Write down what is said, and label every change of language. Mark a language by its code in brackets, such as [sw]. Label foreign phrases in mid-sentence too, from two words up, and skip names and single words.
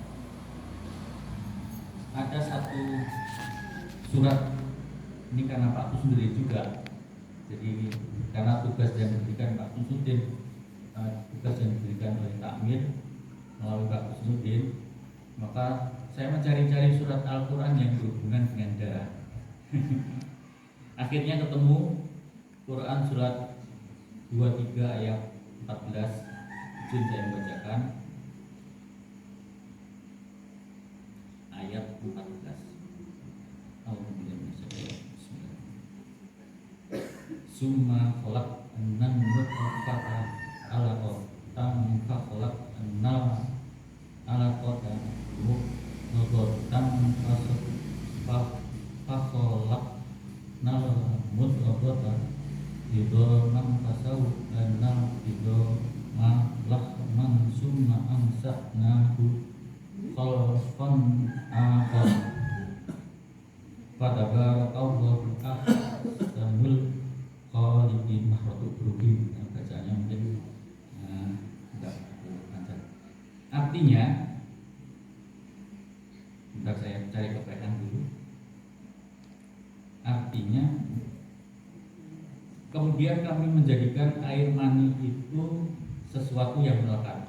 [id] Ada satu surat, ini karena Pak Kusnudin juga, jadi karena tugas yang diberikan Pak Kusnudin, tugas yang diberikan oleh Takmir melalui Pak Kusnudin, maka saya mencari-cari surat Al-Quran yang berhubungan dengan darah. Akhirnya ketemu Quran surat 23 ayat 14. Izin saya membacakan ayat 14. [ar] ثم خلقنا النطفة علقة فخلقنا العلقة مضغة فخلقنا المضغة عظاما فكسونا العظام لحما ثم أنشأناه خلقا آخر فتبارك الله أحسن الخالقين. [id] Mahrotuk berugi bacaannya mungkin tidak lancar. Artinya, bentar saya cari kepekan dulu. Artinya, kemudian kami menjadikan air mani itu sesuatu yang melekat.